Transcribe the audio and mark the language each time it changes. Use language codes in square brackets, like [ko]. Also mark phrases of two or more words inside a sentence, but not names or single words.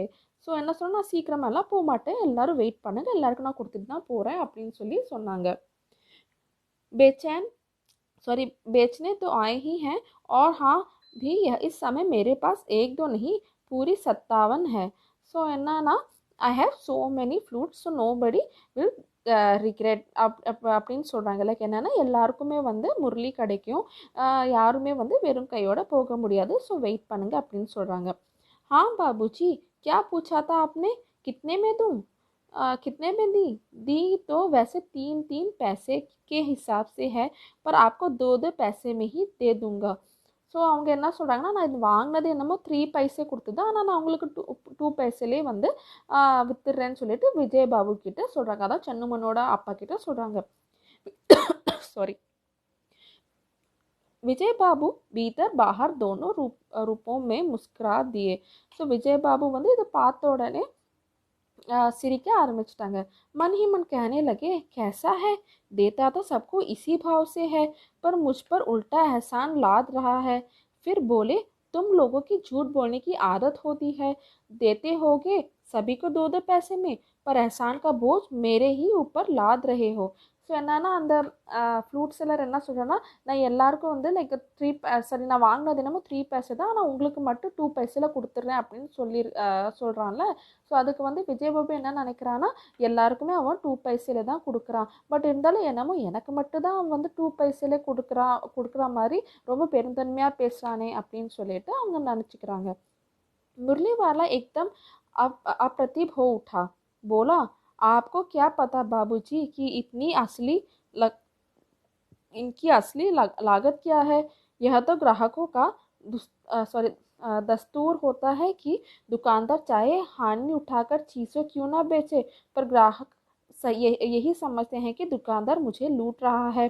[ta] ஸோ என்ன சொன்னால், நான் சீக்கிரமெல்லாம் போக மாட்டேன், எல்லாரும் வெயிட் பண்ணுங்கள், எல்லாருக்கும் நான் கொடுத்துட்டு தான் போகிறேன் அப்படின்னு சொல்லி சொன்னாங்க. [hi] बेचने तो आए ही हैं और हाँ भी इस समय मेरे पास 1-2 नहीं, पूरी 57 है. [ta] ஸோ என்னன்னா, [en] I have so many flutes, so nobody will regret [ta] அப்படின்னு சொல்கிறாங்க. லைக் என்னென்னா, எல்லாருக்குமே வந்து முரளி கிடைக்கும், யாருமே வந்து வெறும் கையோட போக முடியாது, ஸோ வெயிட் பண்ணுங்க அப்படின்னு சொல்கிறாங்க. [hi] हाँ बाबूजी, क्या पूछा था आपने, कितने में दूँ, कितने में दी तो वैसे 3-3 पैसे के हिसाब से है, पर आपको 2-2 पैसे में ही दे दूँगा. [ta] ஸோ அவங்க என்ன சொல்கிறாங்கன்னா, நான் இது வாங்கினது என்னமோ 3 பைசே கொடுத்தது, ஆனால் நான் உங்களுக்கு 2 பைசேலே வந்து வித்துடுறேன்னு சொல்லிட்டு விஜயபாபு கிட்ட சொல்கிறாங்க. அதான் சண்ணுமனோட அப்பா கிட்ட சொல்கிறாங்க. சாரி. [hi] विजय बाबू भीतर बाहर दोनों रूपों में मुस्कुरा दिए. [ta] ஸோ விஜய் பாபு வந்து இதை பார்த்த உடனே सिरिक आरம்பிச்சிட்டாங்க. [hi] मन ही मन कहने लगे, कैसा है, देता तो सबको इसी भाव से है, पर मुझ पर उल्टा एहसान लाद रहा है. फिर बोले, तुम लोगों की झूठ बोलने की आदत होती है, देते होगे सभी को 2-2 पैसे में, पर एहसान का बोझ मेरे ही ऊपर लाद रहे हो. [ta] ஸோ என்னன்னா, அந்த [en] flute seller [ta] என்ன சொல்கிறேன்னா, நான் எல்லாருக்கும் வந்து லைக் நான் வாங்கினது என்னமோ 3 பைசே தான், ஆனால் உங்களுக்கு மட்டும் 2 பைசேல கொடுத்துட்றேன் அப்படின்னு சொல்கிறான்ல. ஸோ அதுக்கு வந்து விஜயபாபு என்ன நினைக்கிறான்னா, எல்லாருக்குமே அவன் 2 பைசேல தான் கொடுக்குறான், பட் இருந்தாலும் என்னமோ எனக்கு மட்டும் தான் அவன் வந்து 2 பைசேல கொடுக்குற மாதிரி ரொம்ப பெருந்தன்மையாக பேசுகிறானே அப்படின்னு சொல்லிட்டு அவங்க நினச்சிக்கிறாங்க. [hi] मुरली वाला एकदम अप्रतिभ हो उठा. बोला, आपको क्या पता बाबूजी कि इनकी असली लागत क्या है. यह तो ग्राहकों का दस्तूर होता है कि दुकानदार चाहे हानि उठाकर चीज़ें क्यों ना बेचे, पर ग्राहक यही समझते हैं कि दुकानदार मुझे लूट रहा है.